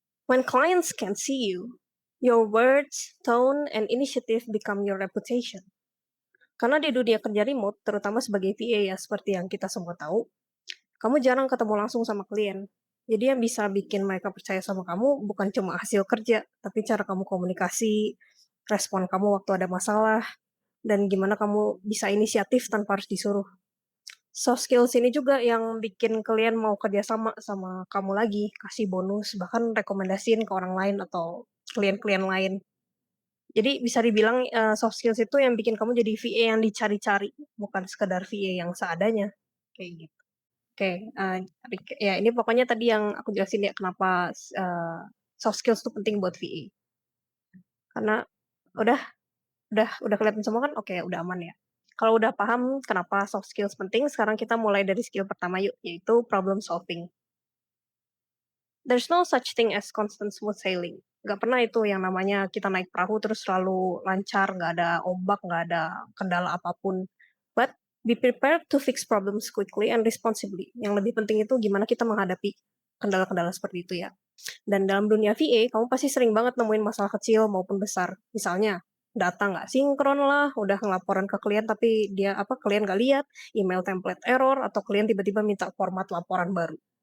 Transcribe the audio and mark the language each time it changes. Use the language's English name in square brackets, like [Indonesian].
[English] When clients can see you, your words, tone, and initiative become your reputation. [Indonesian] Karena di dunia kerja remote, terutama sebagai VA ya, seperti yang kita semua tahu, kamu jarang ketemu langsung sama klien. Jadi yang bisa bikin mereka percaya sama kamu bukan cuma hasil kerja, tapi cara kamu komunikasi, respon kamu waktu ada masalah, dan gimana kamu bisa inisiatif tanpa harus disuruh. Soft skills ini juga yang bikin klien mau kerja sama kamu lagi, kasih bonus, bahkan rekomendasiin ke orang lain atau klien-klien lain. Jadi bisa dibilang, soft skills itu yang bikin kamu jadi VA yang dicari-cari, bukan sekedar VA yang seadanya, kayak gitu. Oke, ya ini pokoknya tadi yang aku jelasin ya kenapa soft skills itu penting buat VA. Karena udah udah kelihatan semua kan? Oke, udah aman ya. Kalau udah paham kenapa soft skills penting, sekarang kita mulai dari skill pertama yuk, yaitu problem solving. [English] There's no such thing as constant smooth sailing. [Indonesian] Nggak pernah itu yang namanya kita naik perahu terus selalu lancar, nggak ada ombak, nggak ada kendala apapun. [English] But be prepared to fix problems quickly and responsibly. [Indonesian] Yang lebih penting itu gimana kita menghadapi kendala-kendala seperti itu ya. Dan dalam dunia VA, kamu pasti sering banget nemuin masalah kecil maupun besar. Misalnya, data nggak sinkron lah, udah ngelaporan ke klien tapi klien nggak lihat, email template error, atau klien tiba-tiba minta format laporan baru.